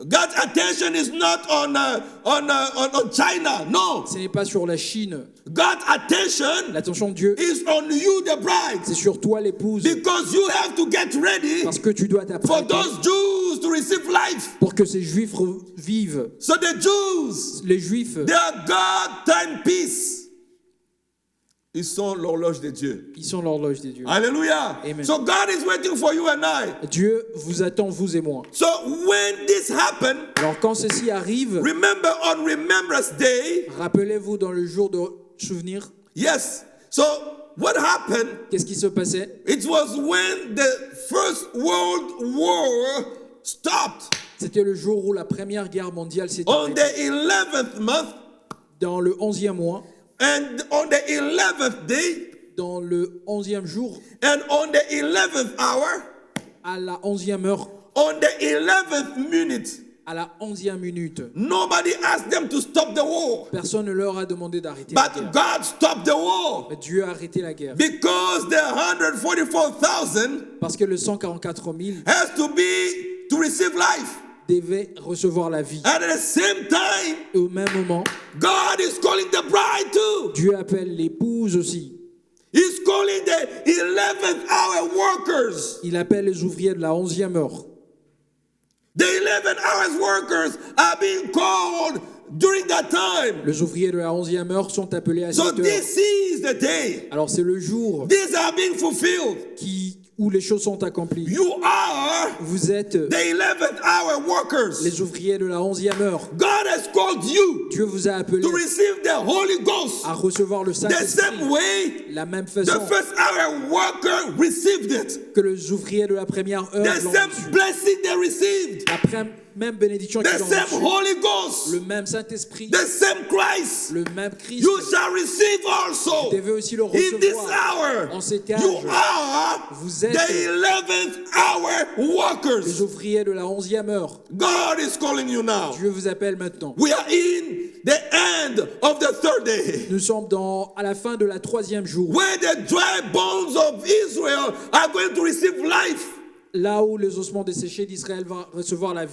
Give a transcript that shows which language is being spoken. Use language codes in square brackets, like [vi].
[en] God's attention is not on China. No. [fr] Ce n'est pas sur la Chine. [en] God's attention [fr] L'attention de Dieu, [en] is on you, the bride. [fr] c'est sur toi, l'épouse. [en] Because you have to get ready [fr] Parce que tu dois [en] for [fr] t'apprêter [en] those Jews to receive life. [fr] pour que ces Juifs vivent. [en] So the Jews, [fr] Les Juifs, [en] they are God timepiece. [fr] Ils sont l'horloge de Dieu. ils sont l'horloge des dieux. [en] Hallelujah. Amen. So God is waiting for you and I. [fr] Dieu vous attend, vous et moi. [en] So when this happened, [fr] Alors quand ceci arrive, [en] remember on Remembrance Day. [fr] rappelez-vous dans le jour de souvenir, [en] Yes. So what happened? [fr] qu'est-ce qui se passait? [en] It was when the First World War stopped. [fr] C'était le jour où la Première Guerre mondiale s'est [en] On the [fr] arrêtée. [en] 11th month, [fr] Dans le 11e mois, [en] and on the 11th day, [fr] dans le 11e jour, [en] and on the 11th hour, [fr] à la 11e heure, [en] on the 11th minute, [fr] à la 11e minute, [en] nobody asked them to stop the war. [fr] personne ne leur a demandé d'arrêter la [en] But [fr] guerre. [en] God stopped the war. [fr] Mais Dieu a arrêté la guerre. [en] Because the 144,000 [fr] Parce que le 144 000 [en] has to receive life. [fr] devaient recevoir la vie. [en] And at the same time, [fr] Et au même moment, [en] God is calling the bride too. [fr] Dieu appelle l'épouse aussi. [en] He's calling the 11th hour workers. [fr] Il appelle les ouvriers de la 11e heure. [en] The 11 hours workers are being called during that time. [fr] Les ouvriers de la 11e heure sont appelés à [en] So [fr] cette heure. [en] this is the day. [fr] Alors c'est le jour [en] These are being fulfilled. [fr] où les choses sont accomplies. [en] You are [fr] Vous êtes [en] the 11th hour workers. [fr] les ouvriers de la 11e heure. [en] God has called you [fr] Dieu vous a appelé [en] to receive the Holy Ghost. [fr] à recevoir le [en] The [fr] Saint-Esprit. [en] same way [fr] La même [en] the [fr] façon [en] first hour worker received it. [fr] que les ouvriers de la première heure [en] The [fr] l'ont [en] same [fr] reçu. [en] blessing they received. [fr] La même bénédiction [en] The [fr] qu'ils ont [en] same [fr] reçue. [en] Holy Ghost. [fr] Le même Saint-Esprit. [en] The same Christ. [fr] Le même Christ. [en] You shall receive also. [fr] Vous devez aussi le [en] In this [fr] recevoir. [en] hour, [fr] En cet [en] you [fr] âge, [en] are [fr] vous [en] the [fr] êtes [en] 11th hour [fr] les [en] workers. [fr] ouvriers de la 11e heure. [en] God is calling you now. [fr] Dieu vous appelle maintenant. [en] We are in the end of the third day, [fr] Nous sommes à la fin de la 3e jour. [en] where the dry bones of Israel are going to receive life. [fr] Là où les ossements desséchés d'Israël vont recevoir la vie.